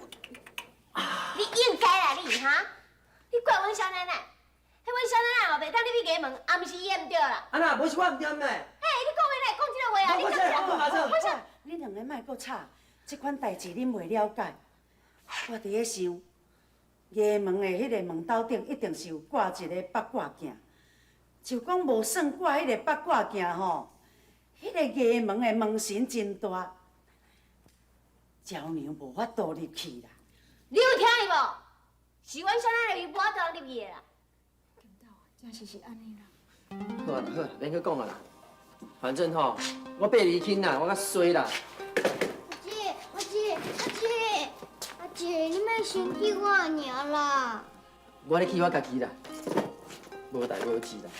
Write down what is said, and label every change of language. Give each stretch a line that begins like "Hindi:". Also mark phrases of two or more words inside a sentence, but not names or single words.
Min Nan Chinese: 你应该啦，你哈！你怪阮小奶奶，迄阮小奶奶哦，袂当入去衙门，也毋是伊的毋对啦。啊那无是我毋对咩？你讲话来讲即个话啊！你讲好，恁两个莫搁吵，即款代志恁袂了解。我伫咧想，衙门的迄个门斗顶一定是有挂一个八卦镜，就讲无算挂迄个八卦镜吼，迄个衙门的门神真大，娇娘无法度入去啦。你有听伊无？是阮小奶奶无法度入去的啦。金豆，真是安尼啦。好啦好啦，免去讲啊啦。反正吼，我8厘轻啦，我较衰啦。阿姐，你莫生气我尔啦。我咧气我家己啦，无代无志啦。